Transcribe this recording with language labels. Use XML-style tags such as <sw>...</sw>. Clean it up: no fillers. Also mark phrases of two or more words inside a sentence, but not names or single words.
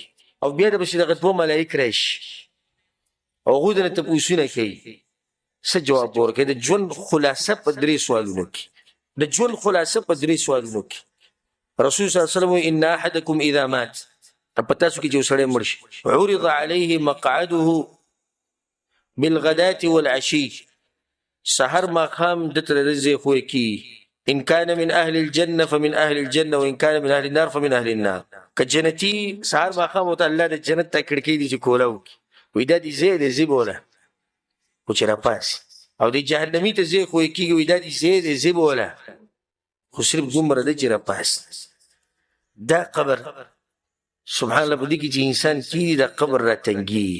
<ps>او بیا د پسې دغه دوه ملایک راشي او هغوی درنه تپوسونه کوي، څه جواب ورکوي؟ د ژوند خلاصه په درې سوالونو کې، د ژوند خلاصه په درې سوالونو کې.</ps> <ar>رسول صلی الله علیه وسلم ان احدکم اذا مات،</ar> <ps>په تاسو کې چې یو سړی مړ شي،</ps> <ar>عرض علیه مقعده بالغداة والعشي،</ar> <ps>سحر ماښام دته د ځای ښوی کېږي.</ps> <ar>ان كان من اهل الجنه فمن اهل الجنه وان كان من اهل النار فمن اهل النار.</ar> <ps>که جنتي سحر ماښام ورته الله د جنت ته کړکۍ دي چې کوله وکړي، وایي دا دې ځای دی، ځي بوله خو چې راپاسي. او د جهنمي ته ځای ښوی کېږي، وایي دا دې ځای دی، ځي بوله خو صرف دومره دی چې راپاسي. دا قبر</ps> <ar>سبحان الله</ar> <ps>په دې کې چې انسان کېږي دا قبر راتنګېږي.</ps>